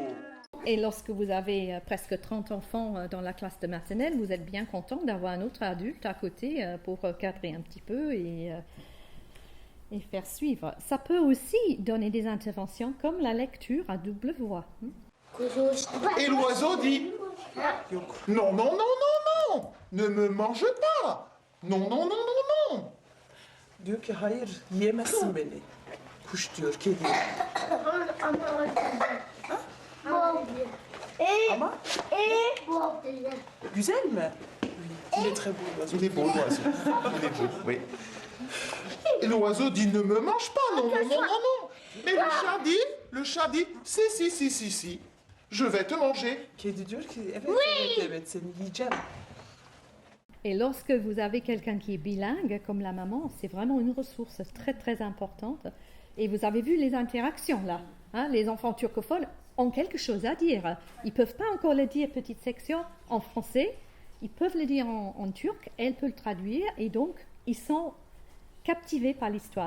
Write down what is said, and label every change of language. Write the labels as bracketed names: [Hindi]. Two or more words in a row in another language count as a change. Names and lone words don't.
[French] Et lorsque vous avez presque 30 enfants dans la classe de maternelle, vous êtes bien content d'avoir un autre adulte à côté pour cadrer un petit peu et faire suivre. Ça peut aussi donner des interventions comme la lecture à double voix. Et l'oiseau dit non, ne me mange pas. Non. [Turkish] Diyor ki hayır yiyemezsin beni. Kuş diyor, kedi. Ama güzel mi? [French] Il est très beau l'oiseau. Il est beau l'oiseau. Il est beau, oui. Et l'oiseau dit ne me mange pas, non. Mais le chat dit si, je vais te manger. [Turkish] Kedi diyor ki evet seni yiyeceğim. [French] Et lorsque vous avez quelqu'un qui est bilingue, comme la maman, c'est vraiment une ressource très très importante. Et vous avez vu les interactions là. Les enfants turcophones ont quelque chose à dire. Ils ne peuvent pas encore le dire, petite section, en français. Ils peuvent le dire en turc, elle peut le traduire. Et donc, ils sont captivés par l'histoire.